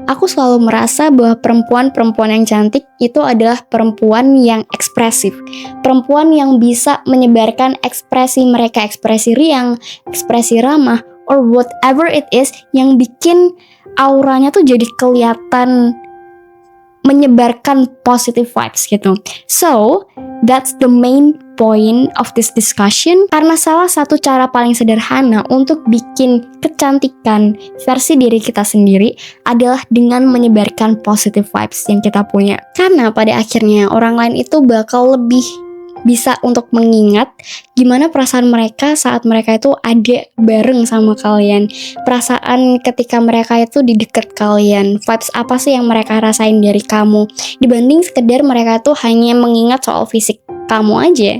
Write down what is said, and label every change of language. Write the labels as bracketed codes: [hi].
[id] Aku selalu merasa bahwa perempuan-perempuan yang cantik itu adalah perempuan yang ekspresif, perempuan yang bisa menyebarkan ekspresi mereka, ekspresi riang, ekspresi ramah, [en] or whatever it is [id] yang bikin auranya tuh jadi kelihatan menyebarkan positive vibes gitu. [en] So, that's the main point of this discussion. [id] Karena salah satu cara paling sederhana untuk bikin kecantikan versi diri kita sendiri adalah dengan menyebarkan positive vibes yang kita punya. Karena pada akhirnya orang lain itu bakal lebih bisa untuk mengingat gimana perasaan mereka saat mereka itu ada bareng sama kalian, perasaan ketika mereka itu di dekat kalian, vibes apa sih yang mereka rasain dari kamu, dibanding sekedar mereka tuh hanya mengingat soal fisik kamu aja.